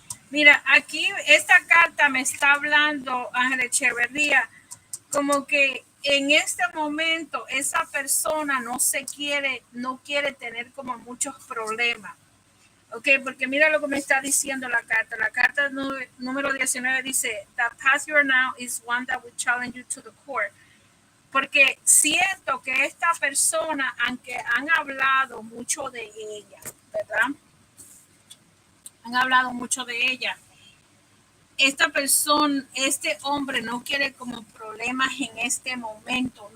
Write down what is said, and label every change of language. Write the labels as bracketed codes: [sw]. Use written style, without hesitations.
[es] Mira, aquí esta carta me está hablando, Ángel Echeverría, como que en este momento esa persona no quiere tener como muchos problemas. Ok, porque mira lo que me está diciendo la carta. La carta número 19 dice, [en] the path you are now is one that will challenge you to the court. [es] Porque siento que esta persona, aunque han hablado mucho de ella, ¿verdad? Han hablado mucho de ella. Esta persona, este hombre no quiere como problemas en este momento.